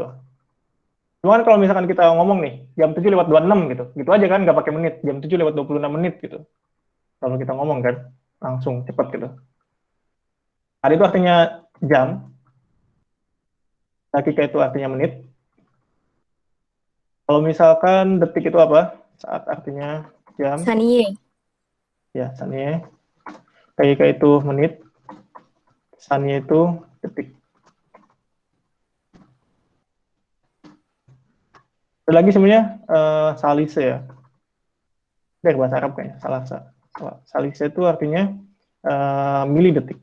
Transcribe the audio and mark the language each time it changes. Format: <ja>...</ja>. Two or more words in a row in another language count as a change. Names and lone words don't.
<id>Cuman kalau misalkan kita ngomong nih, jam 7 lewat 26 gitu, gitu aja kan, nggak pakai menit, jam 7 lewat 26 menit gitu. Kalau kita ngomong kan, langsung cepet gitu. Ada itu artinya jam, dakika itu artinya menit. Kalau misalkan detik itu apa? Saat artinya jam, Saniye. ya saniye. Dakika itu menit, saniye itu detik. Ada lagi sebenarnya salise ya. Dari bahasa Arab kayaknya, salise itu artinya milidetik.</id>